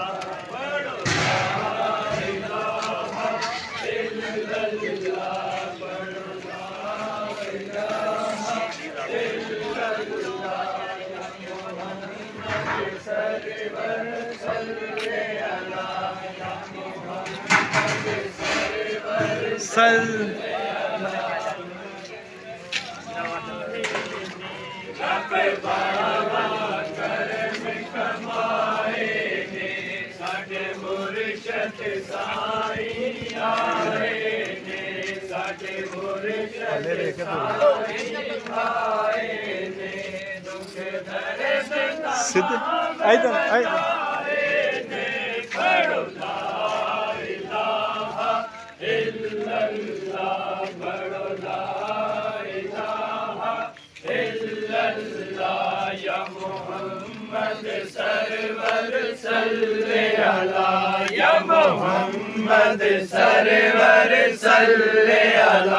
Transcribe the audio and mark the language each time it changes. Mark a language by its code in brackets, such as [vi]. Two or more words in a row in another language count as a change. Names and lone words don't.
[ur] पढ़ो [ar] لا إله إلا الله, [ur] पढ़ो [ar] لا إله إلا الله [ur] یا محمد سرور صلِ علیٰ یا محمد سرور صلِ علیٰ. [pa] بابا کرم کمائیں گے ساڈے مرشد سائیں آئے نے ساڈے مرشد سائیں آئے نے دکھ درد سدھ آئے نے. [ur] पढ़ो [ar] لا إله إلا الله, [ur] पढ़ो [ar] لا إله إلا الله [ur] یا محمد سرور صلِ علیٰ یا محمد سرور صلِ علیٰ.